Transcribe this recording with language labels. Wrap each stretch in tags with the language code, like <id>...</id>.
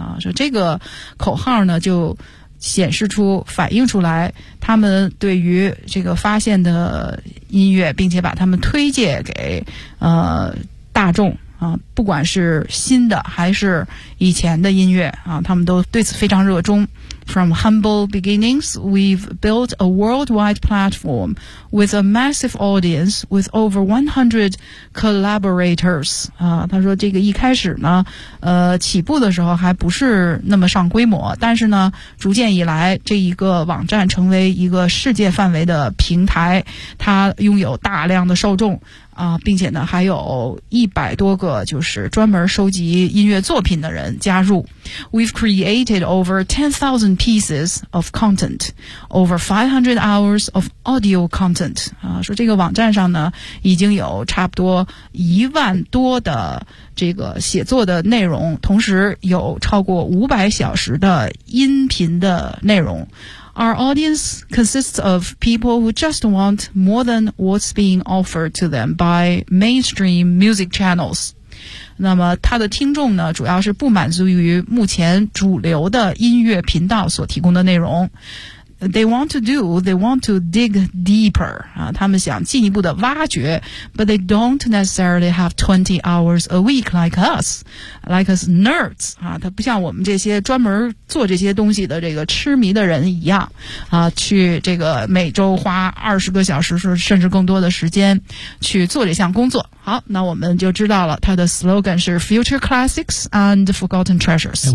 <zh>说这个口号呢就显示出反映出来他们对于这个发现的音乐并且把他们推介给大众不管是新的还是以前的音乐他们都对此非常热衷。</zh> <en>From humble beginnings, we've built a worldwide platform with a massive audience with over 100 collaborators.</en> <zh>他说这个一开始呢起步的时候还不是那么上规模，但是呢逐渐以来这一个网站成为一个世界范围的平台，它拥有大量的受众并且呢还有100多个就是专门收集音乐作品的人加入。</zh> <en>We've created over 10,000 pieces of content, over 500 hours of audio content.</en> <zh>说这个网站上呢已经有差不多10,000多的这个写作的内容，同时有超过500小时的音频的内容。</zh> <en>Our audience consists of people who just want more than what's being offered to them by mainstream music channels.</en> <zh>那么他的听众呢，主要是不满足于目前主流的音乐频道所提供的内容。</zh> <en>They want to dig deeper.</en> <zh>啊，他们想进一步的挖掘</zh> <en>,but they don't necessarily have 20 hours a week like us nerds.</en> <zh>啊，他不像我们这些专门做这些东西的这个痴迷的人一样啊，去这个每周花20个小时甚至更多的时间去做这项工作。好，那我们就知道了他的 slogan 是 Future Classics and Forgotten Treasures。</zh>